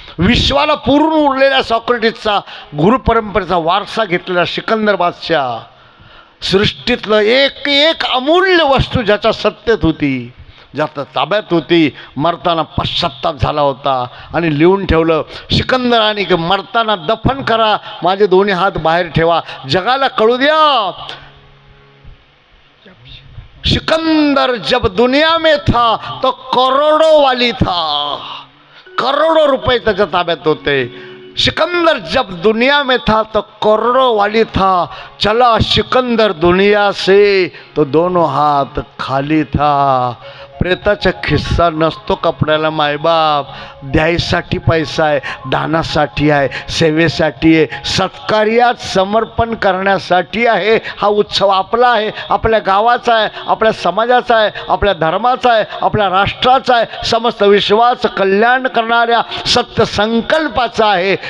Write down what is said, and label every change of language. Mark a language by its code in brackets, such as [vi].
[mr] विश्वाला पूर्ण उरलेल्या सॉक्रेटिसचा गुरु परंपरेचा वारसा घेतलेला सिकंदर बादशाह, सृष्टीतलं एक एक अमूल्य वस्तू ज्याच्या सत्तेत होती, ज्याच्या ताब्यात होती, मरताना पश्चात्ताप झाला होता आणि लिहून ठेवलं सिकंदराने की मरताना दफन करा, माझे दोन्ही हात बाहेर ठेवा, जगाला कळू द्या. [hi] सिकंदर जब दुनिया में था तो करोड़ों वाली था, [mr] करोड़ों रुपए त्याच्या ताब्यात होते. [hi] सिकंदर जब दुनिया में था तो करोड़ों वाली था, चला सिकंदर दुनिया से तो दोनों हाथ खाली था. [mr] प्रेताचा खिस्सा नसतो कपड्याला मायबाप, द्यायसाठी पैसा आहे, दानासाठी आहे, सेवेसाठी आहे, सत्कार्यात समर्पण करण्यासाठी आहे. हा उत्सव आपला आहे, आपल्या गावाचा आहे, आपल्या समाजाचा आहे, आपल्या धर्माचा आहे, आपल्या राष्ट्राचा आहे, समस्त विश्वाचं कल्याण करणाऱ्या सत्य संकल्पाचा आहे.